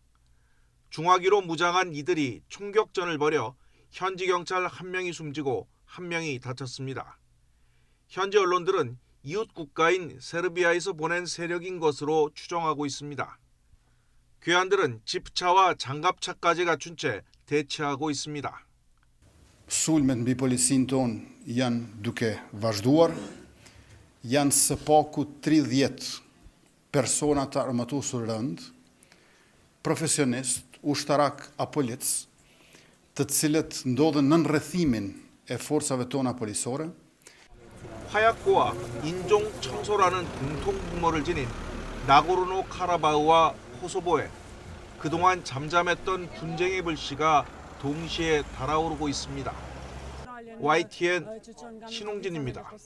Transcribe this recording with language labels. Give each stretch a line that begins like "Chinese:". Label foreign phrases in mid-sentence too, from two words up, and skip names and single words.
Korean: 중화기로 무장한 이들이 총격전을 벌여 현지 경찰 1명이 숨지고 1명이 다쳤습니다. 현지 언론들은 이웃 국가인 세르비아에서 보낸 세력인 것으로 추정하고 있습니다. 괴한들은 지프차와 장갑차까지 갖춘 채 대치하고 있습니다.
Albanian: Sulmet mbi policinë tonë janë duke vazhduar. Janë së paku 30 persona të armatusur rënd, profesionist, ushtarak apo polic, të cilët ndodhen në rrethimin e forcave tona policore.
Korean: 화약고와 인종 청소라는 공통 분모를 지닌 나고르노 카라바흐와 코소보에 그동안 잠잠했던 분쟁의 불씨가 동시에 달아오르고 있습니다. YTN 신홍진입니다.